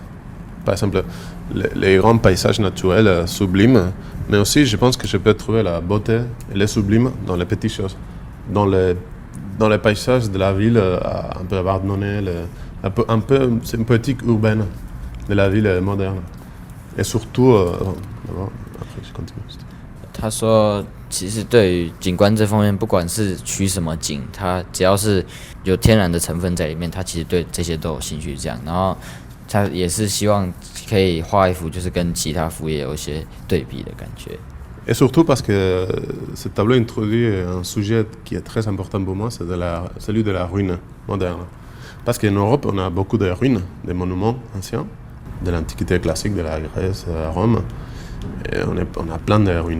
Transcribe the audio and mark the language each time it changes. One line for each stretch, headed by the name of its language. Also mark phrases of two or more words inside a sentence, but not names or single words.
French: Par exemple, les grands paysages naturels sublimes, mais aussi je pense que je peux trouver la beauté et le sublime dans les petites choses. Dans les paysages de la ville un peu abandonnée, un peu sympathique urbaine de la ville moderne. Et surtout, après je continue.
Chinese: 他说，其实对于景观这方面，不管是取什么景，他只要是有天然的成分在里面，他其实对这些都有兴趣。这样，然后他也是希望可以画一幅，就是跟其他幅也有一些对比的感觉。
French: Et surtout parce que ce tableau introduit un sujet qui est très important pour moi, c'est celui de la ruine moderne. Parce qu'en Europe, on a beaucoup de ruines, des monuments anciens, de l'Antiquité classique, de la Grèce, à Rome. Et on a plein de ruines.